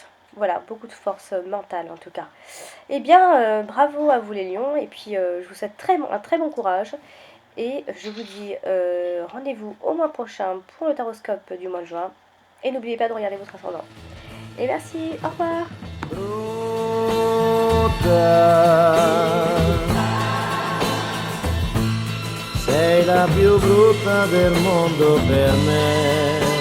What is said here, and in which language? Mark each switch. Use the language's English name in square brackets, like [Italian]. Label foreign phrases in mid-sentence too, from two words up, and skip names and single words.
[French] Voilà, beaucoup de force mentale en tout cas. Eh bien, bravo à vous les lions, et puis je vous souhaite un très bon courage. Et je vous dis rendez-vous au mois prochain pour le taroscope du mois de juin. Et n'oubliez pas de regarder votre ascendant. Et merci, au revoir. [Italian] Sei la più brutta del mondo per me.